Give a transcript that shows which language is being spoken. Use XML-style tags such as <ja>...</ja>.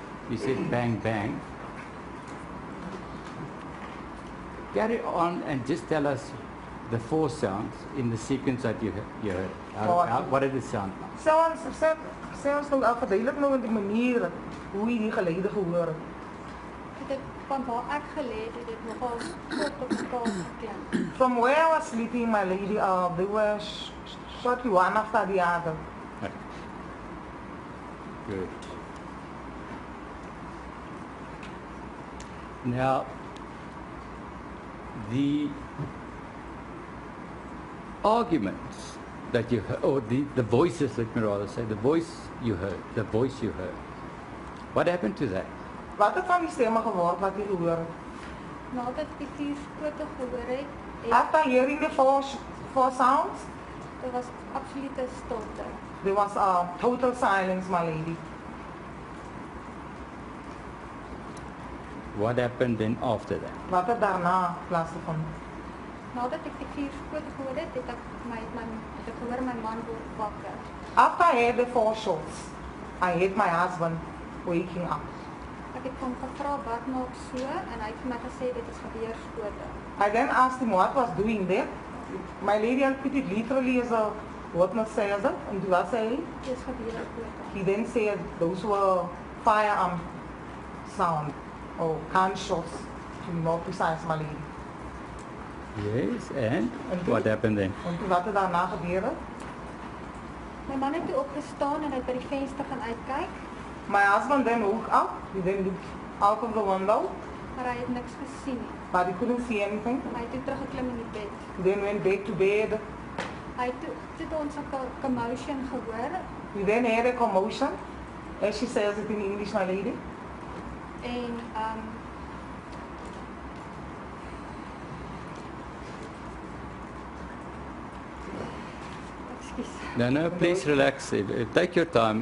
<en>You said bang bang. Carry on and just tell us the 4 sounds in the sequence that you heard. What did it sound like?</en> <af>Sê ons nou al verduidelik nou in die manier hoe jy die gelede gehoor het. Dit van waar ek gelê het, het dit nogal kort op mekaar geklink.</af> <en>From where I was sleeping, my lady, they were shot one after the other. Good. Now, the arguments that you heard, or the voices, let me rather say, the voice you heard, what happened to that?</en> <af>Wat het van die stemme geword wat jy gehoor het? Nadat ek die skote gehoor het,</af> <en>After hearing the four sounds,</en> <af>dit was absolute stilte.</af> <en>there was total silence, my lady. What happened then after that?</en> <af>Wat het daarna plaasgevind? Nadat ek die 4 skote gehoor het, het ek gehoor my man word wakker.</af> <en>After I heard the 4 shots, I heard my husband waking up.</en> <af>Ek het hom gevra wat maak so en hy het vir my gesê dit is geweerskote.</af> <en>I then asked him what was doing there. My lady, I'll put it literally as a witness says it. And do I say?</en> <af>Dit is geweerskote.</af> <en>He then said those were firearm sound or gunshots, to be more precise, my lady. Yes, and what happened then?</en> <af>En toe wat het daarna gebeur het? My man het toe opgestaan en hy het by die venster gaan uitkyk,</af> <en>My husband then woke up. He then looked out of the window,</en> <af>maar hy het niks gesien nie.</af> <en>but he couldn't see anything.</en> <af>Hy het toe teruggeklim in die bed.</af> <en>He then went back to bed.</en> <af>Hy het toe ons 'n commotion gehoor</af> <en>We then had a commotion, as she says it in English, my lady.</en> <af>en ekskuus.</af> <en>No, please relax. Take your time.</en>